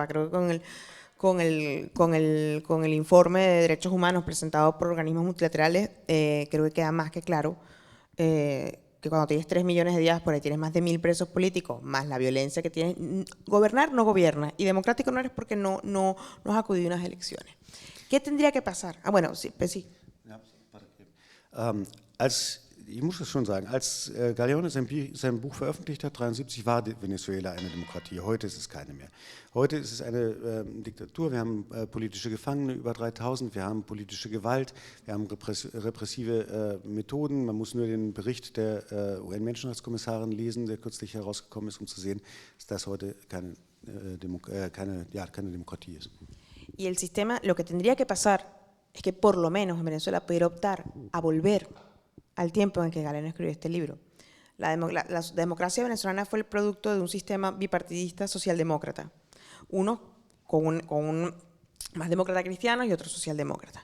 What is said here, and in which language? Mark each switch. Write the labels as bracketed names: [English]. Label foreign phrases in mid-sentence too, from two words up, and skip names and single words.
[Spanish] Creo que con el informe de derechos humanos presentado por organismos multilaterales, creo que queda más que claro que cuando tienes 3 millones de diáspora y tienes más de 1000 presos políticos, más la violencia que tienes, gobernar no gobierna, y democrático no eres porque no has acudido a unas elecciones. ¿Qué tendría que pasar? Bueno, sí, pues sí. [German] Ich muss es schon sagen, als Galeano sein Buch veröffentlicht hat, 1973, war Venezuela eine Demokratie. Heute ist es keine mehr. Heute ist es eine Diktatur. Wir haben politische Gefangene, über 3000. Wir haben politische Gewalt. Wir haben repressive Methoden. Man muss nur den Bericht der UN-Menschenrechtskommissarin lesen, der kürzlich herausgekommen ist, um zu sehen, dass das heute keine Demokratie ist. [Spanish] Y el sistema, lo que tendría que pasar es que por lo menos en Venezuela pudiera optar a volver al tiempo en que Galeano escribió este libro. La democracia venezolana fue el producto de un sistema bipartidista socialdemócrata, uno con más demócrata cristianos y otro socialdemócrata.